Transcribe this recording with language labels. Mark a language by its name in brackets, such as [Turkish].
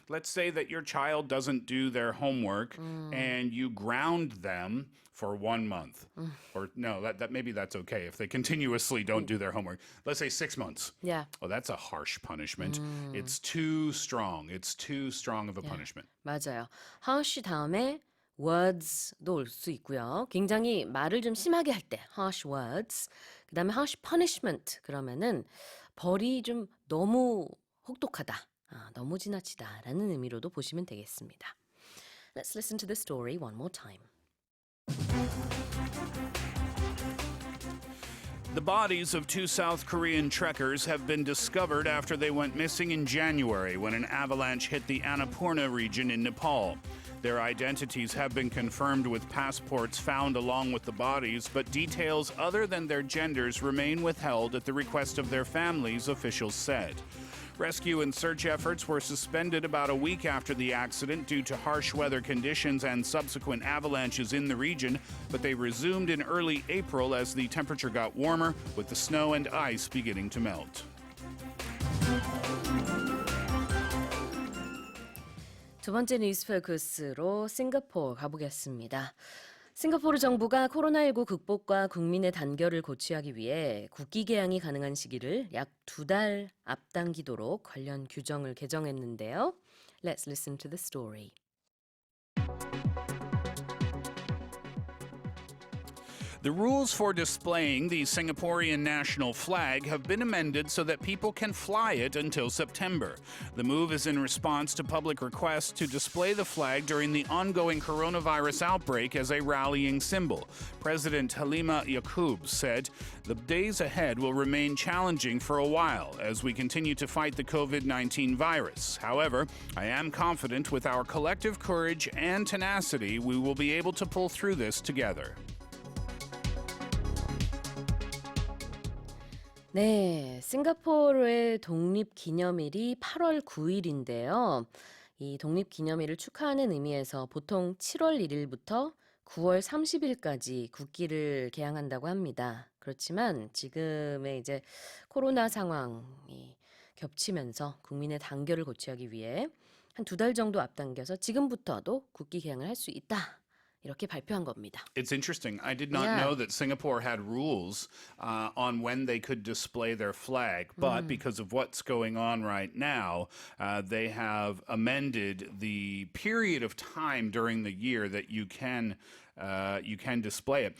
[English] Let's say that your child doesn't do their homework and you ground them for 1 month. Or no, that maybe that's okay if they continuously don't do their homework. Let's say 6 months. Yeah. Oh, that's a harsh punishment. It's too strong. It's too strong of a punishment. [Korean] 맞아요. harsh 다음에 words도 올 수 있고요. 굉장히 말을 좀 심하게 할 때 harsh words. 그다음에 harsh punishment 그러면은 벌이 좀 너무 혹독하다, 너무 지나치다라는 의미로도 보시면 되겠습니다. [English] Let's listen to the story one more time. The bodies of 2 South Korean trekkers have been discovered after they went missing in January when an avalanche hit the Annapurna region in Nepal. Their identities have been confirmed with passports found along with the bodies, but details other than their genders remain withheld at the request of their families, officials said. Rescue and search efforts were suspended about a week after the accident due to harsh weather conditions and subsequent avalanches in the region, but they resumed in early April as the temperature got warmer, with the snow and ice beginning to melt. [Korean] 두 번째 뉴스 포커스로 싱가포르 가보겠습니다. 싱가포르 정부가 코로나19 극복과 국민의 단결을 고취하기 위해 국기 개항이 가능한 시기를 약 2달 앞당기도록 관련 규정을 개정했는데요. [English] Let's listen to the story. The rules for displaying the Singaporean national flag have been amended so that people can fly it until September. The move is in response to public requests to display the flag during the ongoing coronavirus outbreak as a rallying symbol. President Halima Yaqub said, "The days ahead will remain challenging for a while as we continue to fight the COVID-19 virus. However, I am confident with our collective courage and tenacity, we will be able to pull through this together." [Korean] 네, 싱가포르의 독립기념일이 8월 9일인데요. 이 독립기념일을 축하하는 의미에서 보통 7월 1일부터 9월 30일까지 국기를 개항한다고 합니다. 그렇지만 지금의 이제 코로나 상황이 겹치면서 국민의 단결을 고취하기 위해 한 2달 정도 앞당겨서 지금부터도 국기 개항을 할 수 있다. 이렇게 발표한 겁니다. [English] It's interesting. I did not Yeah. know that Singapore had rules on when they could display their flag, but because of what's going on right now, they have amended the period of time during the year that you can display it.